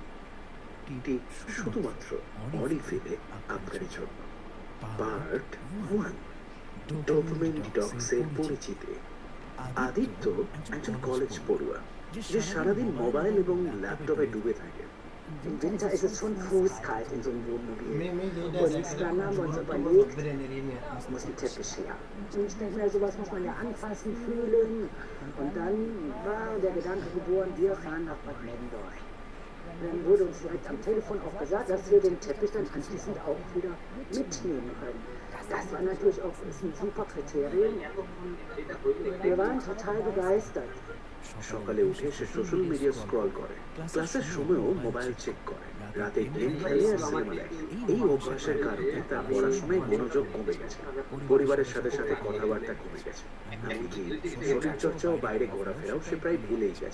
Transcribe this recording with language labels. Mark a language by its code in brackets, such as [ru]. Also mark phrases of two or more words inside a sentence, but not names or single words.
[bn] শুধুমাত্র অলিভিলে আপনার জন্য। পার্ট 1, ডোপামিন ডিটক্সের পরিচিতি। আদিত্য একজন কলেজ পড়ুয়া যে সারাদিন মোবাইল এবং ল্যাপটপে ডুবে থাকে। [de] Im Winter ist es schon fußkalt in so einem Wohnmobil. Und dann haben wir uns überlegt, muss ein Teppich her. Und ich denke mir, sowas muss man ja anfassen, fühlen. Und dann war der Gedanke geboren, wir fahren nach Bad Mendorf. Dann wurde uns direkt am Telefon auch gesagt, dass wir den Teppich dann anschließend auch wieder mitnehmen können. Das war natürlich auch ist ein super Kriterium. Wir waren total begeistert. [bn] সকালে উঠে সে সোশ্যাল মিডিয়া স্ক্রল করে, ক্লাসের সময়ও মোবাইল চেক করে, রাতে গেম খেলে আর সিনেমা দেখে। এই অভ্যাসের কারণে তার পড়াশোনায় মনোযোগ কমে গেছে, পরিবারের সাথে সাথে কথাবার্তা কমে গেছে, এমনকি শরীর চর্চা ও বাইরে ঘোরাফেরাও সে প্রায় ভুলেই গেছে।